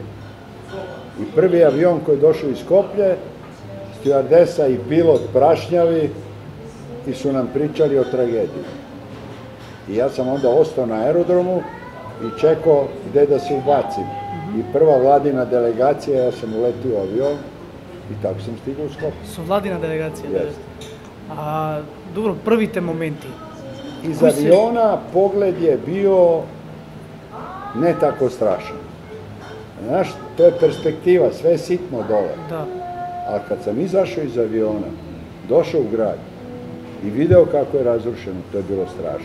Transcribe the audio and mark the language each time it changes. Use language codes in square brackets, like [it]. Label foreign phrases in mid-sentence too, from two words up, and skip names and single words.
[sr] I prvi avion koji je došao iz Skoplje, stjuardesa i pilot prašnjavi i su nam pričali o tragediji. I ja sam onda ostao na aerodromu i čekao gde da se ubacim. I prva vladina delegacija, ja sam uletio u avion i tako sam stigao u Skoplje. [mk] Со владина делегација? [sr] Jeste. [mk] Добро, првите моменти. [sr] Iz aviona pogled je bio ne tako strašan. Znaš, to je perspektiva, sve je sitno dole. Da. Ali kad sam izašao iz aviona, došao u grad i video kako je razrušeno, to je bilo strašno.